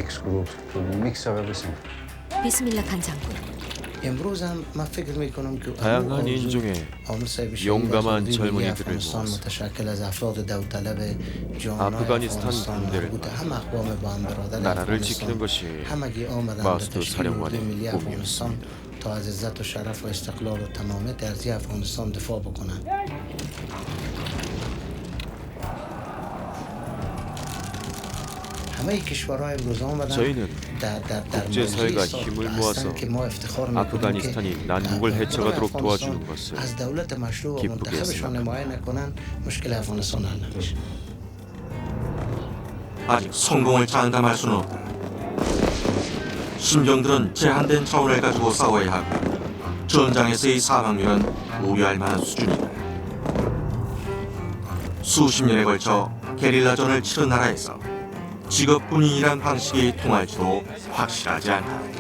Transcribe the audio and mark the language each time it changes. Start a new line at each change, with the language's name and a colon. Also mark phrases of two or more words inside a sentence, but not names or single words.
Korean: 비스밀라칸 장군. 다양한 인종의 용감한 젊은이들을 모아서 아프가니스탄 군대를 만들어 나라를 지키는 것이 마수드 사령관의 꿈이었습니다.
Persian: تا از عزت و شرف و استقلال و تمامیت ارضی افغانستان دفاع بکنند. همه کشورهای امروز آمدن
Korean: 저희는 국제사회가 힘을 모아서 아프가니스탄이 난국을 헤쳐가도록 도와주는 것을
Persian: از دولت مشروع و
Korean: 기쁘게
Persian: منتخبشان حمایت نکنند مشکل افغانستان حل نمیشه.
Korean: 아직 성공을 장담할 수는 없다. 심정들은 제한된 차원을 가지고 싸워야 하고 전장에서의 사망률은 우려할 만한 수준이다. 수십 년에 걸쳐 게릴라전을 치른 나라에서 직업군인이란 방식이 통할지도 확실하지 않다.